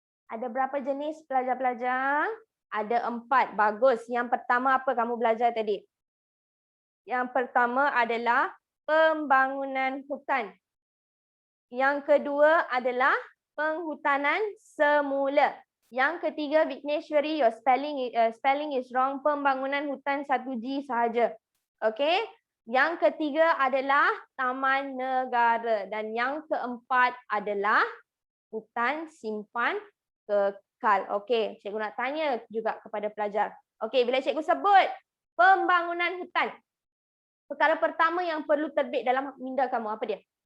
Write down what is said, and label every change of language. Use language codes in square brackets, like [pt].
[ms] Ada berapa jenis pelajar-pelajar? Ada 4. Bagus. Yang pertama apa kamu belajar tadi? Yang pertama adalah pembangunan hutan. Yang kedua adalah penghutanan semula. Yang ketiga, [en] Vigneshwari, your spelling is wrong. [ms] Pembangunan hutan 1G sahaja. Okey. Yang ketiga adalah taman negara. Dan yang keempat adalah hutan simpan kekal. Okey, cikgu nak tanya juga kepada pelajar. Okey, bila cikgu sebut pembangunan hutan, perkara pertama yang perlu terbit dalam minda kamu apa dia?